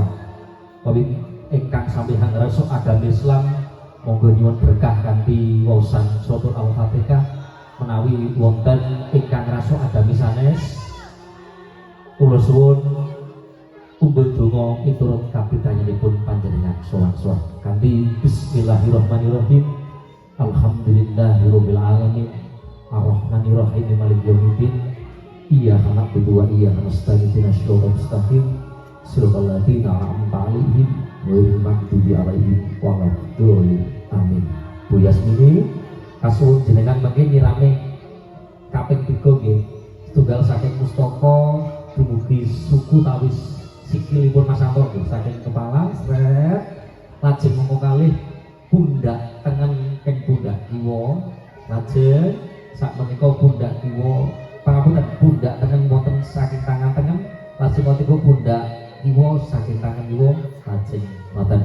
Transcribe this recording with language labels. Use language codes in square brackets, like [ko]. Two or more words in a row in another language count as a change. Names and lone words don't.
[jv] Kawit ingkang sampeyan rasa agama Islam monggo nyuwun berkah kanthi waosan surat Al-Fatihah menawi wonten ingkang rasa agama sanes kula suwun tumbel donga miturut kapitayanipun panjenengan sowan-sowan kanthi bismillahirrahmanirrahim. [ar] الحمد لله رب العالمين الرحمن الرحيم مالك يوم الدين إياك نعبد وإياك نستعين اهدنا الصراط المستقيم صراط الذين أنعمت عليهم غير المغضوب عليهم ولا الضالين آمين. [jv] Bu Yasmini kasuwun jenengan mangke nyirame kaping 3 nggih setunggal saking mustaka dumugi suku tawis sikilipun Mas Anton nggih saking kepala sret lajeng mongko kalih pundak tengen keng pundak kiwa lajeng sakmenika pundak kiwa pangapunten pundak tengen wonten saking tangan tengen lajeng menika pundak kiwa saking tangan kiwa lajeng ngoten.